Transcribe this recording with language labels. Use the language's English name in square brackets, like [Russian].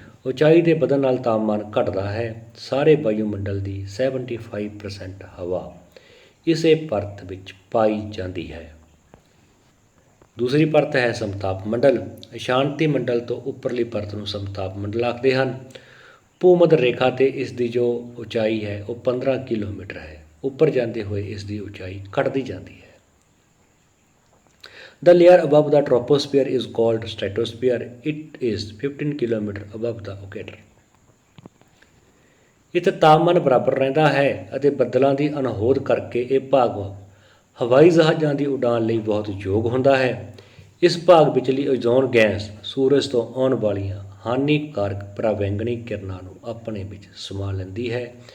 [Punjabi] ਉਚਾਈ ਦੇ ਵਧਣ ਨਾਲ ਤਾਪਮਾਨ ਘਟਦਾ ਹੈ। ਸਾਰੇ ਵਾਯੂਮੰਡਲ ਦੀ 75% ਹਵਾ ਇਸੇ ਪਰਤ ਵਿੱਚ ਪਾਈ ਜਾਂਦੀ ਹੈ। ਦੂਸਰੀ ਪਰਤ ਹੈ ਸਮਤਾਪ ਮੰਡਲ। ਅਸ਼ਾਂਤੀ ਮੰਡਲ ਤੋਂ ਉੱਪਰਲੀ ਪਰਤ ਨੂੰ ਸਮਤਾਪ ਮੰਡਲ ਆਖਦੇ ਹਨ। ਭੂਮੱਧ ਰੇਖਾ 'ਤੇ ਇਸ ਦੀ ਜੋ ਉਚਾਈ ਹੈ ਉਹ 15 ਕਿਲੋਮੀਟਰ ਹੈ। ਉੱਪਰ ਜਾਂਦੇ ਹੋਏ ਇਸ ਦੀ ਉਚਾਈ ਘਟਦੀ ਜਾਂਦੀ ਹੈ। [English] The layer above the troposphere is called stratosphere. It is 15 km above the equator. [Punjabi] ਇੱਥੇ ਤਾਪਮਾਨ ਬਰਾਬਰ ਰਹਿੰਦਾ ਹੈ ਅਤੇ ਬੱਦਲਾਂ ਦੀ ਅਣਹੋਂਦ ਕਰਕੇ ਇਹ ਭਾਗ ਹਵਾਈ ਜਹਾਜ਼ਾਂ ਦੀ ਉਡਾਨ ਲਈ ਬਹੁਤ ਯੋਗ ਹੁੰਦਾ ਹੈ। ਇਸ ਭਾਗ ਵਿਚਲੀ ਓਜ਼ੋਨ ਗੈਸ ਸੂਰਜ ਤੋਂ ਆਉਣ ਵਾਲੀਆਂ ਹਾਨੀਕਾਰਕ ਪਰਾਬੈਂਗਨੀ ਕਿਰਨਾਂ ਨੂੰ ਆਪਣੇ ਵਿੱਚ ਸਮਾ ਲੈਂਦੀ ਹੈ।